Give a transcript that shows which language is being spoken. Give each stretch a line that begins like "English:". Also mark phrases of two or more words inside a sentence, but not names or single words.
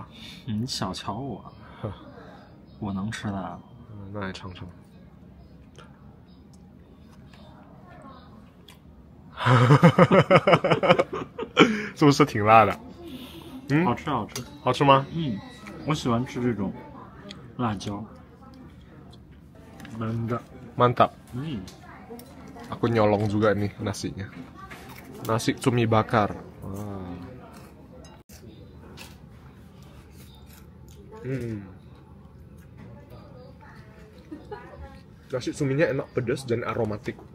Chinese: 你小瞧我，我能吃的。那来尝尝。是不是挺辣的？好吃好吃。好吃吗？我喜欢吃这种辣椒。
Indonesian: Mantap. Aku nyolong juga nih nasinya. Nasi cumi bakar. Nasi cuminya enak, pedas dan aromatik.